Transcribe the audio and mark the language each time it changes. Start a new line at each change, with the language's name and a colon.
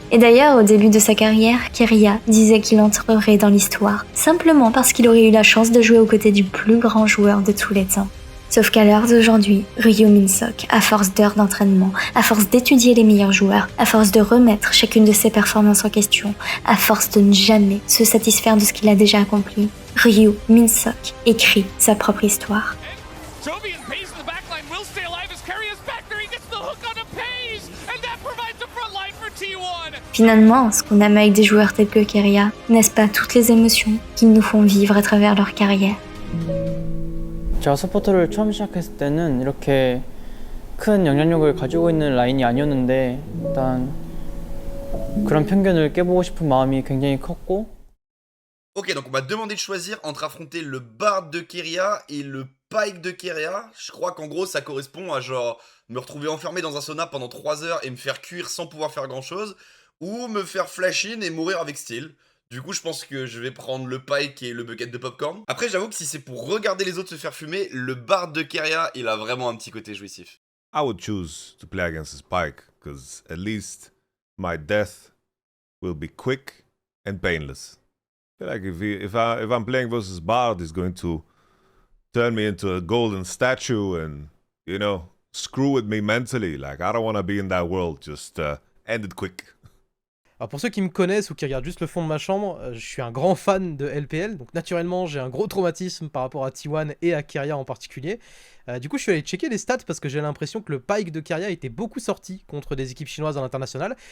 French: Et d'ailleurs, au début de sa carrière, Keria disait qu'il entrerait dans l'histoire, simplement parce qu'il aurait eu la chance de jouer aux côtés du plus grand joueur de tous les temps. Sauf qu'à l'heure d'aujourd'hui, Ryo Min-sok, à force d'heures d'entraînement, à force d'étudier les meilleurs joueurs, à force de remettre chacune de ses performances en question, à force de ne jamais se satisfaire de ce qu'il a déjà accompli, Ryo Min-sok écrit sa propre histoire.
English: Jovi and Paige in the backline will stay alive as Keria is back there. He gets the hook on a Paige, and that provides the front line for T1.
French: Finalement, ce qu'on aime avec des joueurs tels que Keria, n'est-ce pas toutes les émotions qu'ils nous font vivre à travers leur carrière?
Korean: 제가 서포터를 처음 시작했을 때는 이렇게 큰 영향력을 가지고 있는 라인이 아니었는데 일단 그런 편견을 깨보고 싶은 마음이 굉장히 컸고.
French: Ok, donc on m'a demandé de choisir entre affronter le Bard de Keria et le Pyke de Keria. Je crois qu'en gros ça correspond à genre me retrouver enfermé dans un sauna pendant 3 heures et me faire cuire sans pouvoir faire grand chose, ou me faire flash in et mourir avec style. Du coup je pense que je vais prendre le Pyke et le bucket de popcorn. Après j'avoue que si c'est pour regarder les autres se faire fumer, le Bard de Keria il a vraiment un petit côté jouissif.
English: I would choose to play against this Pyke, because at least my death will be quick and painless. Like if I'm playing versus Bard, he's going to turn me into a golden statue and, you know, screw with me mentally. Like, I don't want to be in that world. Just end it quick.
French: Alors pour ceux qui me connaissent ou qui regardent juste le fond de ma chambre, je suis un grand fan de LPL, donc naturellement j'ai un gros traumatisme par rapport à T1 et à Keria en particulier. Du coup je suis allé checker les stats parce que j'ai l'impression que le Pyke de Keria était beaucoup sorti contre des équipes chinoises à l'international.